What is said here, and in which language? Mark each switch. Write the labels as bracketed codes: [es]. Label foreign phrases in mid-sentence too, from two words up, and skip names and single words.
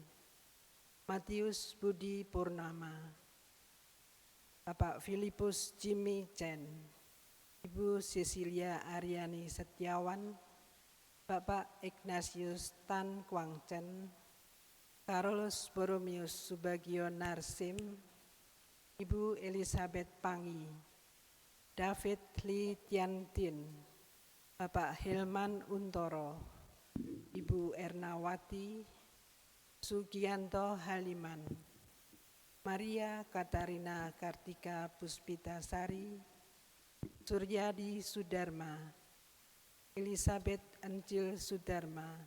[id] Matius Budi Purnama, Bapak Filipus Jimmy Chen, Ibu Cecilia Aryani Setiawan, Bapak Ignatius Tan Kwang Chen, Carolus Boromius Subagio Narsim, Ibu Elizabeth Pangi, David Lee Tiantin, Bapak Hilman Untoro, Ibu Ernawati, Sugianto Haliman, Maria Katarina Kartika Puspitasari, Suryadi Sudarma, Elizabeth Encil Sudarma,